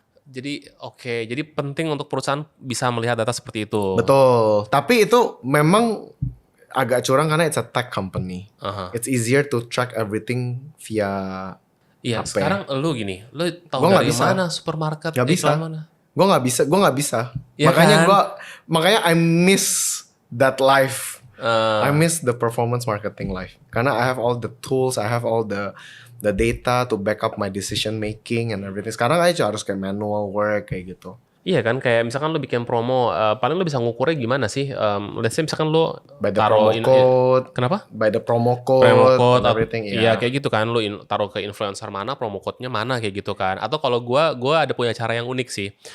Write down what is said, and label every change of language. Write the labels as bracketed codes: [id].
[id] Jadi penting untuk perusahaan bisa melihat data seperti itu. Betul. Tapi itu memang agak curang karena [en] it's a tech company. It's easier to track everything via [id] Iya, HP. Sekarang lu tahu dari mana supermarket? Gak bisa. Mana? Gue nggak bisa. Ya makanya [en] I miss that life. I miss the performance marketing life. [id] Karena [en] I have all the tools, I have all the data to back up my decision making and everything. [id] Sekarang aja harus kayak manual work kayak gitu. Iya kan, kayak misalkan lo bikin promo, paling lo bisa ngukurnya gimana sih? [en] Let's say [id] misalkan lo [en] by the promo code. [id] Kenapa? [en] By the promo code everything. [id] Iya kayak gitu kan, lo taruh ke influencer mana, promo code-nya mana kayak gitu kan. Atau kalau gue ada punya cara yang unik sih.